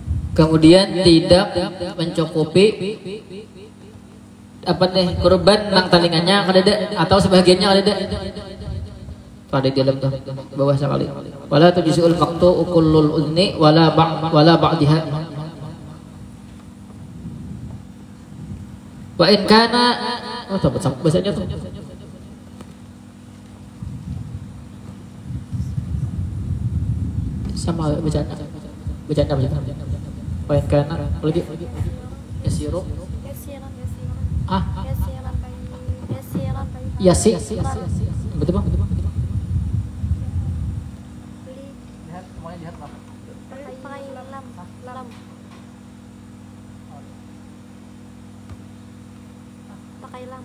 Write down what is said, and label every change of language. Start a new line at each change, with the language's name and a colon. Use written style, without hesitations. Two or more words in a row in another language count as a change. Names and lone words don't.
Banjar: Kemudian tidak mencukupi apa deh kurban nang talingannya kadede atau sebagiannya kadede. Pada di dalam tuh bawah sekali.
Arabic: ولا تجزئ المقطوعة كل الأذن ولا بعضها. وإن كان
Banjar: bahasanya tuh. Sama bacaan apa?
Arabic: وإن كان lagi yasiru. Yasi.
Banjar: Betul Bang? Pakai lam.